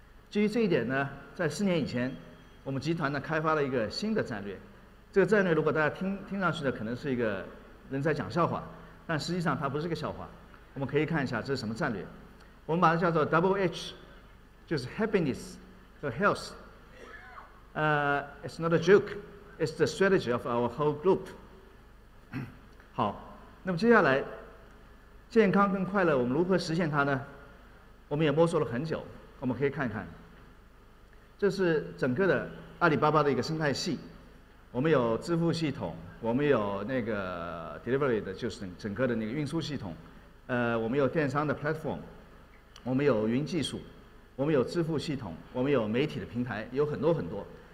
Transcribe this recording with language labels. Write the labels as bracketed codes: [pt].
[zh] 基于这一点呢，在4年以前，我们集团呢开发了一个新的战略。这个战略如果大家听上去呢，可能是一个人在讲笑话，但实际上它不是个笑话。我们可以看一下这是什么战略，我们把它叫做 Double H， 就是 Happiness 和 Health。 [en] It's not a joke, it's the strategy of our whole group。 [zh] 好，那么接下来，健康跟快乐我们如何实现它呢？我们也摸索了很久，我们可以看看。这是整个的阿里巴巴的一个生态系，我们有支付系统，我们有那个 delivery 的，就是整个的那个运输系统，我们有电商的 platform， 我们有云技术，我们有支付系统，我们有媒体的平台，有很多很多。